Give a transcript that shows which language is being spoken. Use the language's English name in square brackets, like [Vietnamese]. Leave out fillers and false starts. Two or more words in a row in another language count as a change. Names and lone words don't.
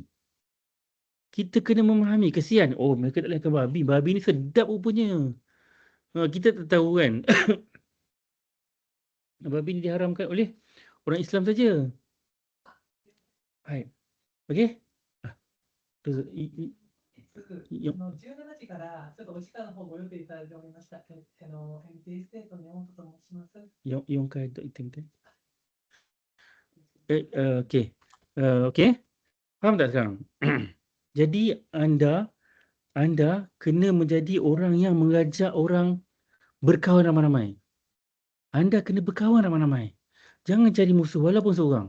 [Malay] Kita kena memahami, kesian. Mereka tak boleh makan babi ni sedap rupanya. Kita tak tahu kan. Babi ni diharamkan oleh orang Islam saja. Baik. Okey? [Japanese] 17 時からちょっとお時間の方ご予定いただいておりました。MT ステートの山本と申します。 4回と言ってみて。Okey. [Malay] Okey? Faham tak sekarang? Jadi anda kena menjadi orang yang mengajak orang berkawan ramai-ramai. Anda kena berkawan ramai-ramai. Jangan cari musuh walaupun seorang.